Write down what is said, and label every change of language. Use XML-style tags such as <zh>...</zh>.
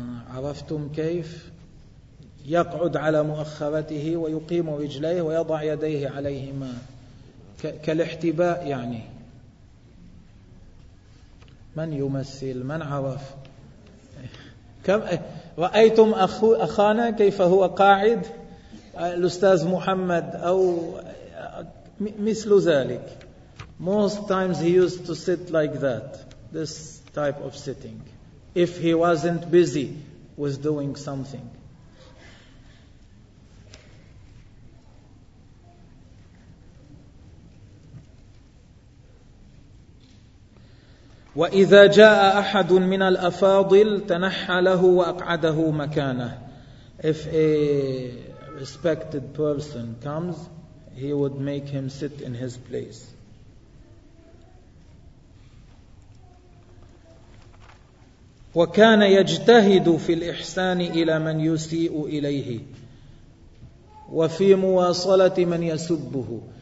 <ar>عرفتم كيف يقعد على مؤخرته ويقيم رجليه ويضع يديه عليهما كالاحتباء يعني. من يمثل, من عرف؟ كم رأيتم أخانا كيف هو قاعد؟ الأستاذ محمد أو مثل ذلك.</ar> <en>Most times he used to sit like that, this type of sitting, if he wasn't busy with doing something.</en> <ar>وإذا جاء أحد من الأفاضل تنحى له وأقعده مكانه.</ar> <en>If a respected person comes, he would make him sit in his place.</en> <ar>وكان يجتهد في الإحسان إلى من يسيء إليه وفي مواصلة من يسبه.</ar>